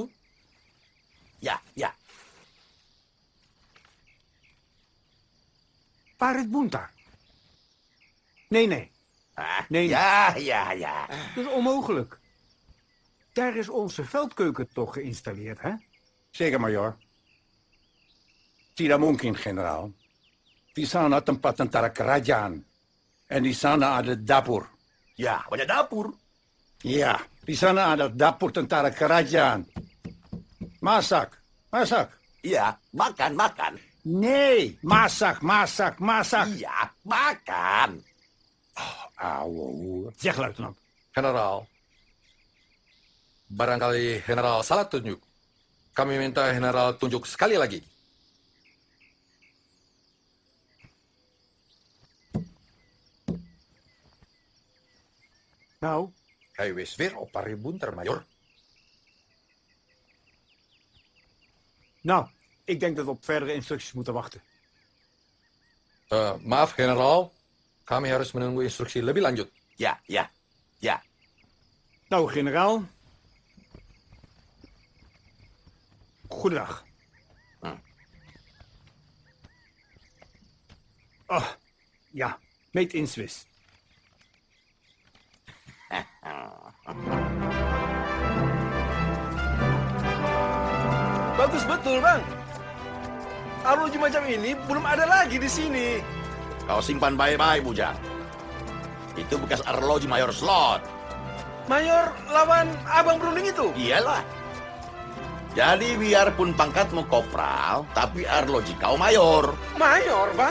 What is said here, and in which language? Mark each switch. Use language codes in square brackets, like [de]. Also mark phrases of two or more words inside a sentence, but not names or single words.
[id] Ya, ya. Parit Buntar. [nl] Nee, nee. Nee, ja, ja, ja. Dat is onmogelijk. Daar is onze veldkeuken toch geïnstalleerd, hè? Zeker, majoor. [id] Tidak mungkin, generaal. Di sana tempat tentara kerajaan. En di sana ada dapur. Ya, banyak dapur. Ja, di sana ada dapur tentara kerajaan. Masak, masak. Iya, makan, makan. Nee, masak, masak, masak. Iya, makan. Auw. [nl] Zeg, luitenant. [id] Generaal. Barangkali generaal salah tunjuk. Kami minta generaal tunjuk sekali lagi. [nl] Nou? Hij wees weer op Parit Buntar, majoor. Nou, ik denk dat we op verdere instructies moeten wachten. [id] Maaf, generaal. Kami harus menunggu instruksi lebih lanjut. Ya, ya, ya. [nl] Nou, generaal. Goedendag. Oh, ja, [en] made in Swiss. [id] Bagus betul, Bang. Arloji macam ini belum ada lagi di sini. Kau simpan baik-baik, Bujang. Itu bekas arloji Mayor Slot. Mayor lawan Abang Berunding itu? Iyalah. Jadi biarpun pangkatmu kopral, tapi arloji kau mayor. Mayor, Bang?